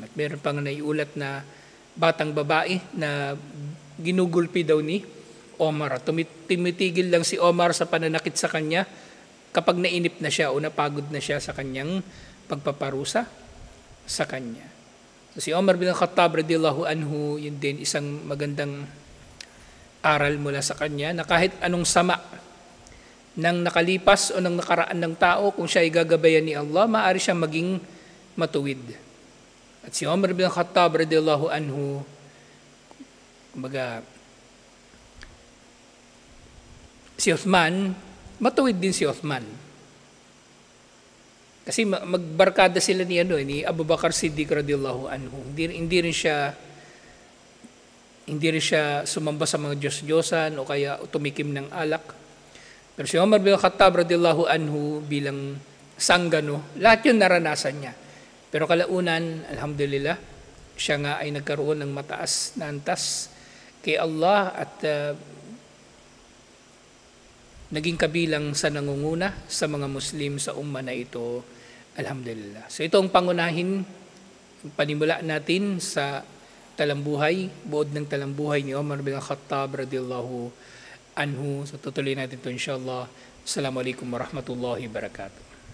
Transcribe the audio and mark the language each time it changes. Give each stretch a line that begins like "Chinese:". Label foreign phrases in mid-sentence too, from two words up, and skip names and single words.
Filipino: At meron pang naiulat na batang babae na ginugulpi daw ni Omar. Tumitigil lang si Omar sa pananakit sa kanya kapag nainip na siya o napagod na siya sa kanyang pagpaparusa sa kanya. So, si Omar bin Khattab
Arabic: رضي الله عنه,
Filipino: yun din isang magandang aral mula sa kanya na kahit anong sama ng nakalipas o ng nakaraan ng tao, kung siya ay gagabayan ni Allah, maaari siyang maging matuwid. At si Omar bin Khattab
Arabic: رضي الله عنه,
Filipino: kumbaga, si Uthman, matuwid din si Uthman. Kasi magbarkada sila ni Abu Bakar Siddiq
Arabic: رضي الله عنه.
Filipino: Hindi rin siya sumamba sa mga Diyos-Diyosan o kaya tumikim ng alak. Pero si Umar bin Khattab
Arabic: رضي الله عنه
Filipino: bilang sanggano, lahat yun naranasan niya. Pero kalaunan, alhamdulillah, siya nga ay nagkaroon ng mataas na antas kay Allah at naging kabilang sa nangunguna sa mga Muslim sa umma na ito, alhamdulillah. So ito ang pangunahin, panimula natin sa talambuhay, buod ng talambuhay ni Umar bin Khattab
Arabic: رضي الله عنه.
Filipino: So tutuloy natin ito inshallah.
Arabic: السلام عليكم ورحمة الله وبركاته.